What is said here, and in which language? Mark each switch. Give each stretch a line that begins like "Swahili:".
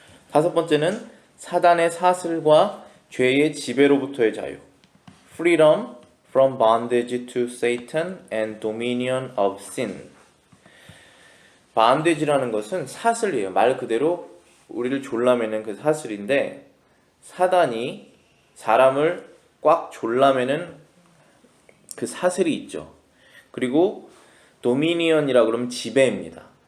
Korean: 다섯 번째는 사단의 사슬과 죄의 지배로부터의 자유.
English: Freedom from bondage to Satan and dominion of sin.
Korean: bondage라는 것은 사슬이에요. 말 그대로 우리를 졸라매는 그 사슬인데 사단이 사람을 꽉 졸라매는 그 사슬이 있죠. 그리고 도미니언이라고 그러면 지배입니다.